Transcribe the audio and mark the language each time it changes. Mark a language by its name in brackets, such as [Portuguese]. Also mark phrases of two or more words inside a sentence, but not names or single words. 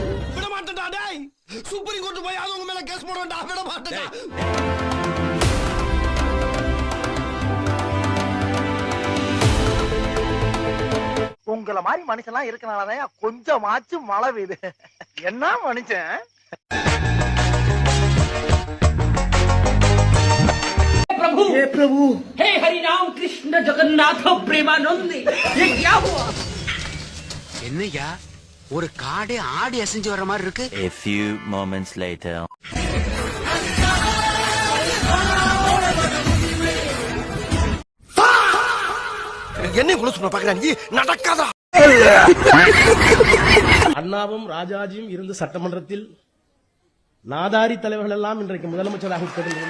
[Tamil] விட மாட்டேன்டா டேய், சுப்ரீம் கோர்ட் போய் அவங்க மேல கேஸ் போடுறேன்டா, விட மாட்டேன்டா. உங்கள மாதிரி மனுஷன்லாம் இருக்கனாலதான் கொஞ்சமாச்சும் மழை பெய்யுது. என்ன மனுஷன்? [Hindi] प्रभु हे प्रभु हे हरि राम कृष्ण जगन्नाथ प्रेमानंद ये क्या हुआ? [Tamil] என்னையா ஒரு காடே ஆடி அசைஞ்சு வர மாதிரி இருக்கு. [English] A few moments later. [Tamil] என்ன குள்ள சொன்ன பாக்குறாங்க, நடக்காதா? அண்ணாவும் ராஜாஜியும் இருந்த சட்டமன்றத்தில் நாதாரி தலைவர்கள் எல்லாம் இன்றைக்கு முதலமைச்சராக